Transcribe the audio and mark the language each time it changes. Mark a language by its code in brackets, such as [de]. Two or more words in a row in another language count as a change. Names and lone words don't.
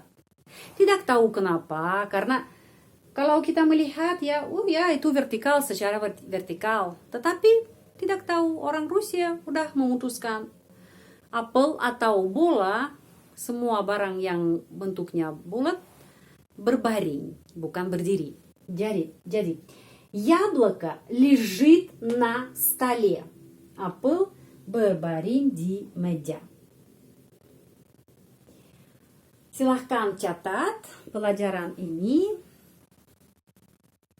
[id] Tidak tahu kenapa, karena kalau kita melihat ya, itu vertikal secara vertikal. Tetapi tidak tahu orang Rusia udah memutuskan apel atau bola, semua barang yang bentuknya bulat berbaring, bukan berdiri. [ru] Jadi яблоко лежит на столе. [id] Apel berbaring di meja. Silahkan catat pelajaran ini.